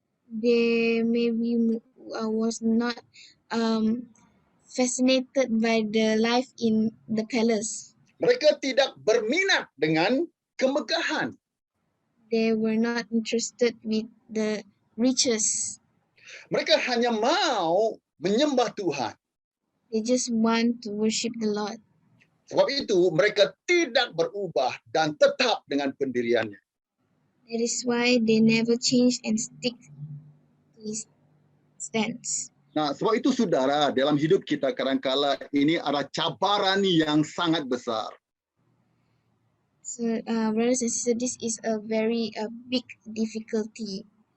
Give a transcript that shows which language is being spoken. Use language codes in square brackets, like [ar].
[en] They maybe was not fascinated by the life in the palace. [ms] Mereka tidak berminat dengan kemegahan. [en] They were not interested with the riches. [ms] Mereka hanya mau menyembah Tuhan. [en] They just want to worship the Lord. [ms] Sebab itu mereka tidak berubah dan tetap dengan pendiriannya. [en] That is why they never change and stick to his stance. [ms] Nah, sebab itu saudara, dalam hidup kita kadang-kala ini ada cabaran yang sangat besar. [en] So, brothers and sisters, this is a very big difficulty.